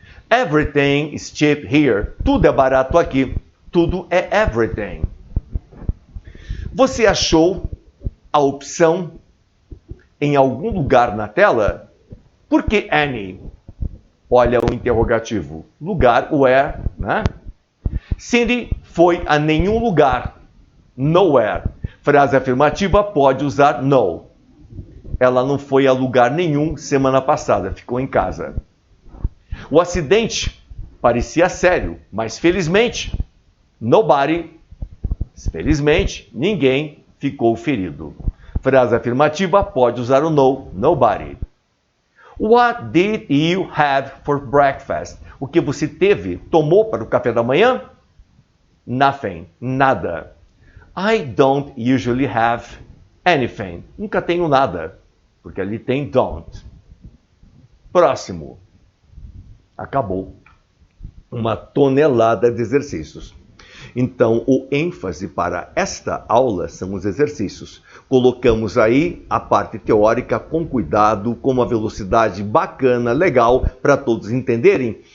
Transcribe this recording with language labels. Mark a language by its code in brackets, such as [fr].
[en] Everything is cheap here. [pt] Tudo é barato aqui. Tudo é everything. Você achou a opção em algum lugar na tela? Por que any? Olha o interrogativo. Lugar, where, né? Cindy foi a nenhum lugar. Nowhere. Frase afirmativa pode usar no. Ela não foi a lugar nenhum semana passada. Ficou em casa. O acidente parecia sério, mas felizmente, felizmente, ninguém ficou ferido. Frase afirmativa pode usar o no, nobody. [en] What did you have for breakfast? [pt] O que você tomou para o café da manhã? [en] Nothing, [pt] nada. [en] I don't usually have anything. [pt] Nunca tenho nada, porque ali tem don't. Próximo. Acabou. Uma tonelada de exercícios. Então, o ênfase para esta aula são os exercícios. Colocamos aí a parte teórica com cuidado, com uma velocidade bacana, legal, para todos entenderem.